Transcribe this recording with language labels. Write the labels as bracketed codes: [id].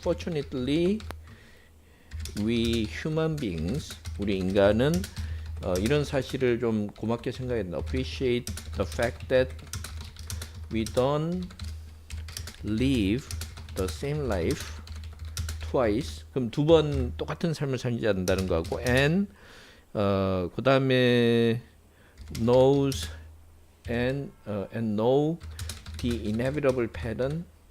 [en] Fortunately, we human beings, [ko] 우리 인간은 이런 사실을 좀 고맙게 생각해야 된다. [en] Appreciate the fact that we don't live the same life twice. [ko] 그럼 두 번 똑같은 삶을 살지 않는다는 거고, and 그 다음에 [en] knows and know the inevitable pattern